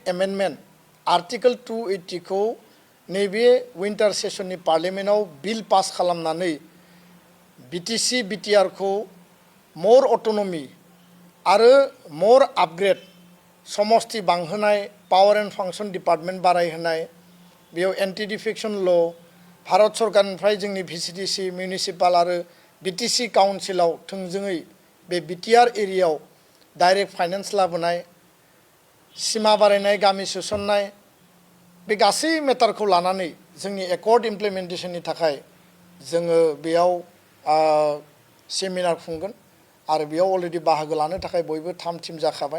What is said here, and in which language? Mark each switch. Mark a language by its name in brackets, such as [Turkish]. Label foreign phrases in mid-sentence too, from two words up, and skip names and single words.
[Bodo] एमेन्डमेन्ट आर्टिकल 280 खौ नैबे विंटार सेसननि पार्लियामेन्टआव बिल पास खालामनानै बिटिसि बिटिआर खौ [English] more autonomy [Bodo] आरो [English] more upgrade [Bodo] समस्ति बांहोनाय [English] power and function department [Bodo] बारायहोनाय बेयाव [English] anti defection law [Bodo] भारत सरकारनिफ्राय जोंनि भिसिडिसि म्युनिसिपाल आरो बिटिसि काउन्सिलाव थोंजोङै बे बिटिआर एरियायाव [English] direct finance [Bodo] लाबोनाय सीमा बारायनाय गामि सोसननाय बे गासै मेटारखौ लानानै जोंनि एकर्ड इमप्लिमेन्टेशननि थाखाय जोङो बेयाव सेमिनार खुंगोन आरो बेयाव अलरेडि बाहागो लानो थाखाय बयबो थाम थिम जाखाबाय।